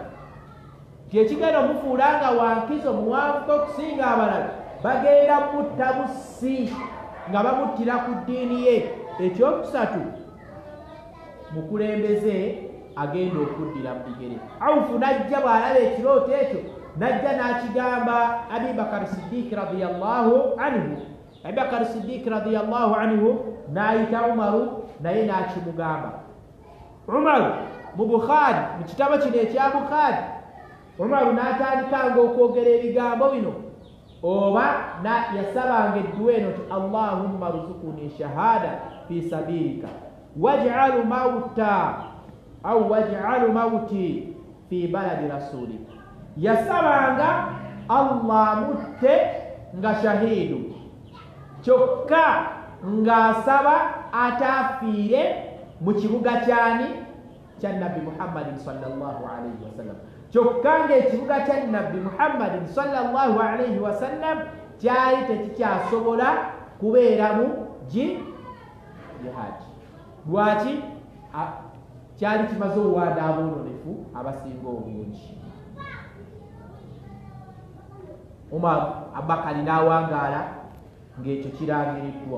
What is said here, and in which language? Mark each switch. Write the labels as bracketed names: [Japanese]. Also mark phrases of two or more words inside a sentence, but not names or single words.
[Ganda] Kyekigenda omufuula nga wankizo muwanvuko okusinga abalala, bagenda mutta bussi nga bamuttira ku ddiini ye. Ekyokusatu, mukulembeze agenda okuddira mu bigere. Awufu najja bw'alaba ekirooto ekyo, najja n'akigamba Abi Bakar Siddiq [Arabic] رضي الله عنه. [Ganda] Abi Bakar Siddiq [Arabic] رضي الله عنه [Ganda] n'ayita Umaru naye n'akimugamba. Umaru mu Bukhari, mu kitabo kino ekya Bukhari, Umaru n'atandikanga okwogera ebigambo bino oba yasabanga edduwa eno ti [Arabic] اللهم ارزقني شهادة في سبيلك واجعل موتي في بلد رسولك, [Ganda] yasabanga Allah mutte nga shahidu kyokka ng'asaba ataafiire mu kibuga kyani kya Nabbi Muhammadin [Arabic] صلى الله عليه وسلم, [Ganda] kyokka ng'ekibuga kya Nabbi Muhammadin [Arabic] صلى الله عليه وسلم [Ganda] kyali tekikyasobola kubeeramu jihadi. Lwaki? Kyali kimaze owaada aboononefu abasinga obungi. Umar Abubakari n'awangaala ng'ekyo kirangiriddwa.